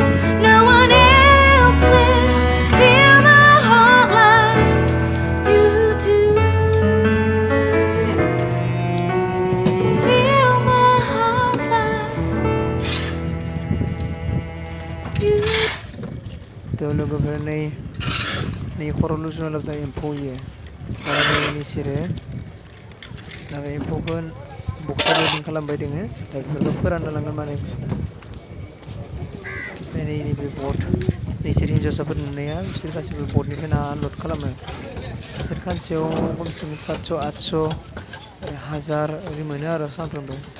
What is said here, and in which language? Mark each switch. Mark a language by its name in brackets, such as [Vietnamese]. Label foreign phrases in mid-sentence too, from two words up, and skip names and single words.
[English] No one else will fill my heart like you do. Fill my heart like you. [Bodo] थ' लोगोफोर नै खर' लुजुना लाबोदों एम्फौ इयो बारानि सिरे दा बे एम्फौखौ बक्सा बायदि खालामबाय दोङो दा बेफोरखौ फोराननो लांगोन माने नैबे बट नोंसोर हिन्जावसाफोर नुनाया बिसोर गासैबो बटनिफ्राय ना आनलड खालामो बिसोर खानसेयाव खमसे खम 700 800 1000 ओरै मोनो आरो सानफ्रोमबो